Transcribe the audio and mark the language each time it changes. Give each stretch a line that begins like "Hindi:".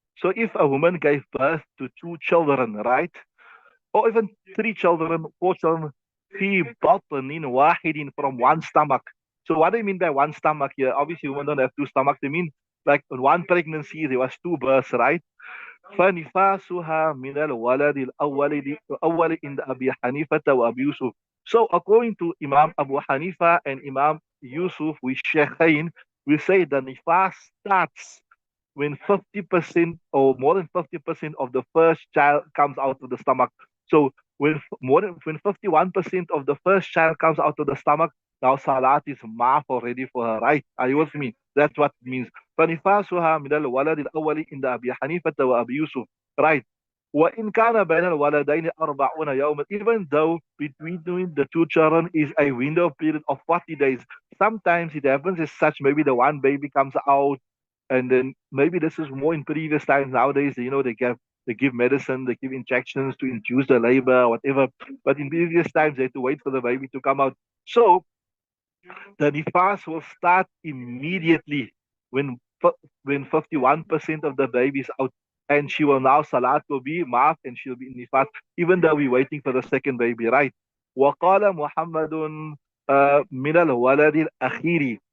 English: So if a woman gave birth to two children, right? Or even three children, four children,
Arabic: في بطن واحد,
English: from one stomach. So what do you mean by one stomach here? Obviously, women don't have two stomachs. They mean like in one pregnancy, there was two births, right?
Arabic: فنفاسها من الولد الأول عند أبي حنيفة وأبي يوسف.
English: So according to Imam Abu Hanifa and Imam Yusuf, we Shaykhain, we say the nifas starts when 50% or more than 50% of the first child comes out of the stomach. So when 51% of the first child comes out of the stomach, now salat is maaf already for her, right? Are you with me? That's what it means.
Arabic: فنفاسها من الولد الأول عند أبي حنيفة وأبي يوسف, right? وإن كان بين الولدين 40 يوما,
English: even though between the two children is a window period of 40 days. Sometimes it happens as such, maybe the one baby comes out, and then maybe this is more in previous times. Nowadays, they give medicine, they give injections to induce the labor, whatever. But in previous times, they had to wait for the baby to come out. So the nifas will start immediately when when 51% of the baby is out, and she will now salat will be maaf, and she'll be in nifas, even though we're waiting for the second baby, right?
Arabic: وقال محمد من الولد الأخير.